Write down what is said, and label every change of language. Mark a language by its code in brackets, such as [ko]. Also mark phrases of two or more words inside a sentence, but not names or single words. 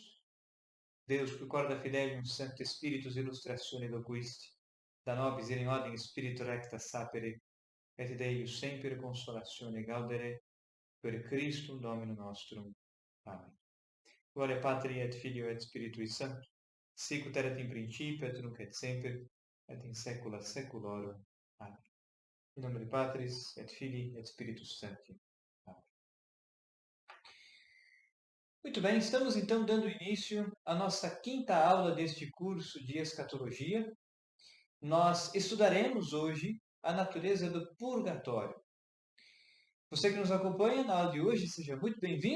[la] Deus, qui corda fidelium, Sancte Spiritus illustratione loquisti, da nobis in ordine Spiritu recta sapere, et Deus semper consolatione gaudere, per Christum Dominum nostrum. Amen. Gloria Patri et Filio et Spiritui Sancto, sicut erat in principio et nunc et semper et in saecula saeculorum. Amen. In nomine Patris et Filii et Spiritus Sancti. Amen. [pt] Muito bem, estamos então dando início à nossa quinta aula deste curso de escatologia. Nós estudaremos hoje a natureza do purgatório. Você que nos acompanha na aula de hoje, seja muito bem-vindo.